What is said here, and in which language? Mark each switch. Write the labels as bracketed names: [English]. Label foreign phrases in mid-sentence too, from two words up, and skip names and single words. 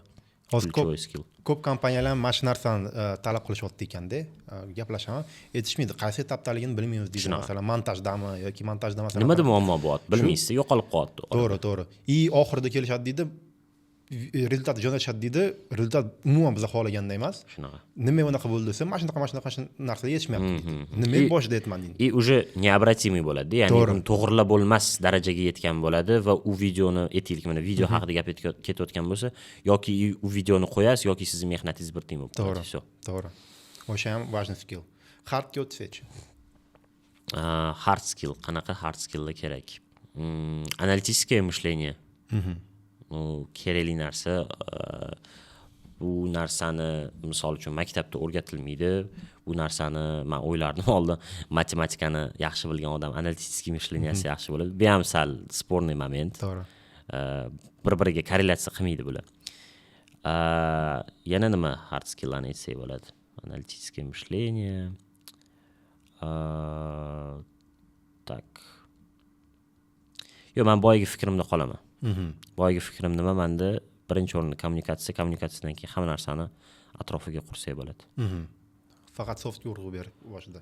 [Uzbek] Hozir ko'p kompaniyalar mana shu narsani talab qilishyapti ekanda, gaplashaman, aytishmaydi, qaysi etapdaligini bilmaymiz deydi. Masalan, montajdami yoki montajda masalan nimada muammo bo'lyapti, bilmaysiz, yo'qolib qolyapti. To'g'ri. Oxirida kelishadi deydi. rezultat jo'natishadi deydi, rezultat umuman biz xohlaganda emas. Shunaqa. Nima unaqa bo'ldi desam, mana shunaqa narsaga yetishmayapti deydi. Nima boshida aytman deydi. [Russian] И уже необратимый [Uzbek] bo'ladi, ya'ni To'g'ri. uni to'g'rilab bo'lmas darajaga yetgan bo'ladi va u videoni aytaylik, mana video haqida gap ketayotgan bo'lsa, yoki u videoni qo'yasiz yoki sizning mehnatingiz bir tiyin bo'lib qoladi. [Russian] Всё. [Uzbek] To'g'ri. O'sha ham важный skill. Hardga o'tsak. [English] Hard skill, [Uzbek] qanaqa [English] hard skilllar [Uzbek] kerak? [Russian] Аналитическое мышление. [Uzbek] Kerakli narsa, bu narsani misol uchun maktabda o'rgatilmaydi. Bu narsani men o'ylardim oldin, matematikani yaxshi bilgan odam [Russian] аналитический мышление [Uzbek] yaxshi bo'ladi. Bu ham sal sporniy moment. To'g'ri. Bir-biriga korrelyatsiya qilmaydi bular. Yana nima [English] hard skilllarni [Uzbek] aytsak bo'ladi? [Russian] Аналитическое мышление. [Uzbek] Tak. Yo, men boyagi fikrimda qolaman. Boyagi fikrim nima? Menda birinchi o'rinda kommunikatsiyadan keyin hamma narsani atrofiga qursak bo'ladi. Faqat softga urg'u berib boshida.